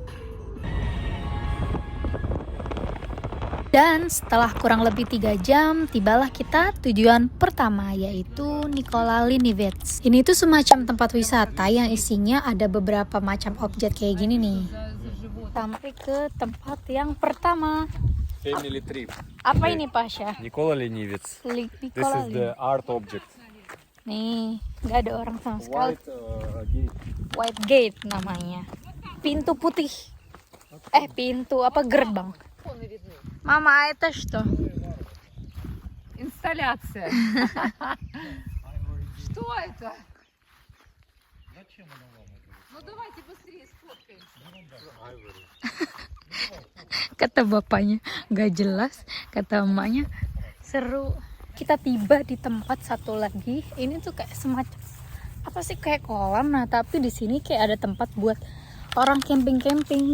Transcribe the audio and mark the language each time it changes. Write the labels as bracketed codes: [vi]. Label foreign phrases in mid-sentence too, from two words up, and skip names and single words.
[id] Dan setelah kurang lebih 3 jam, tibalah kita tujuan pertama, yaitu Nikola Lenivets. Ini tuh semacam tempat wisata yang isinya ada beberapa macam objek kayak gini nih. Sampai ke tempat yang pertama. [en] Family trip. [id] Apa ini Pasha? Nikola Lenivets. [en] This is the art object. [id] Nih, nggak ada orang sama sekali. Gate. White Gate namanya. Pintu putih. Pintu apa gerbang? Mama, [ru] это что? Инсталляция. Что это? Ну давайте быстрее сфоткаемся. [id] Kata bapaknya nggak jelas, kata emaknya seru. Kita tiba di tempat satu lagi. Ini tuh kayak semacam apa sih, kayak kolam, nah tapi di sini kayak ada tempat buat orang camping.